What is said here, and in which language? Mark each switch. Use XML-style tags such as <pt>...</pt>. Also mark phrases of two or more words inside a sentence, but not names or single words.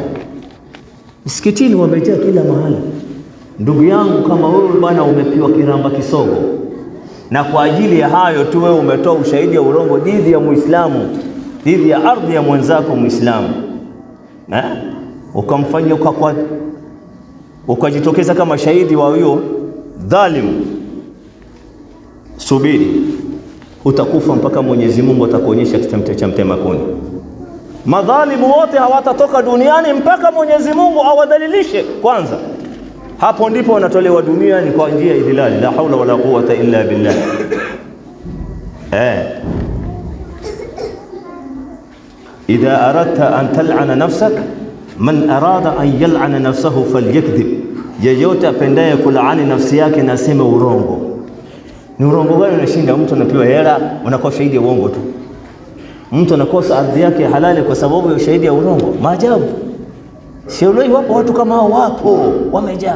<sw>Msikitini wamejaa kila mahali. Ndugu yangu, kama wewe bwana umepiwa kiramba kisogo, na kwa ajili ya hayo tu wewe umetoa ushahidi wa urongo dhidi ya Muislamu, dhidi ya ardhi ya mwenzako Muislamu, ukamfanyia ukajitokeza kama shahidi wa huyo dhalimu, subiri, utakufa mpaka Mwenyezi Mungu atakuonyesha kitamte cha mtema kuni. Madhalimu wote hawatatoka duniani mpaka Mwenyezi Mungu awadhalilishe kwanza. Hapo ndipo wanatolewa duniani kwa njia ya idhilali.</sw> <ar>لا حول ولا قوة إلا بالله إذا أردت أن تلعن نفسك من أراد أن يلعن نفسه فليكذب.</ar> <sw>Yeyote apendaye kulaani nafsi yake na aseme urongo. Ni urongo gani unashinda? Mtu anapewa hela, unakuwa shahidi ya uongo tu. Mtu anakosa ardhi yake halali kwa sababu ya ushahidi ya urongo. Maajabu. Sio leo wapo watu kama hao, wapo wamejaa.</sw>